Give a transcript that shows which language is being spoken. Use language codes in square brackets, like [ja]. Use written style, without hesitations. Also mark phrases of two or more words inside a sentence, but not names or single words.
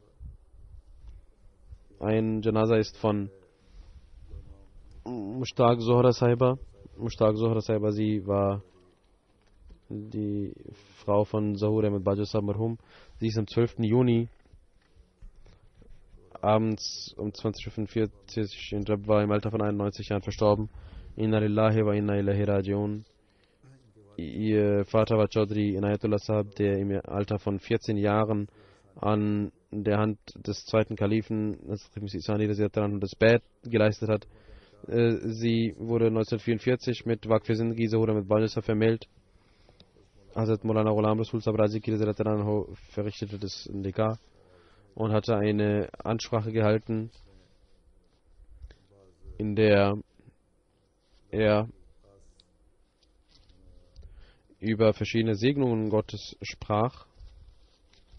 [de] Ein Janaza ist von Mushtaq Zohra Sahiba. Mushtaq Zohra Sahiba, sie war die Frau von Zahur Ahmed Bajwa [ur] Sahib Marhum. [de] Sie ist am 12. Juni abends um 20:45 Uhr in Jabwa im Alter von 91 Jahren verstorben. [ar] إنا لله وإنا إليه راجعون. [de] Ihr Vater war Chaudhry Inayatullah Sahib, der im Alter von 14 Jahren an der Hand des zweiten Kalifen das Bad geleistet hat. Sie wurde 1944 mit [ur] وقف زندگی [de] Zahur Ahmed Bajwa vermählt. Hazrat Maulana Ghulam Rasul Sahib Razi verrichtete das Nikah und hatte eine Ansprache gehalten, in der er über verschiedene Segnungen Gottes sprach.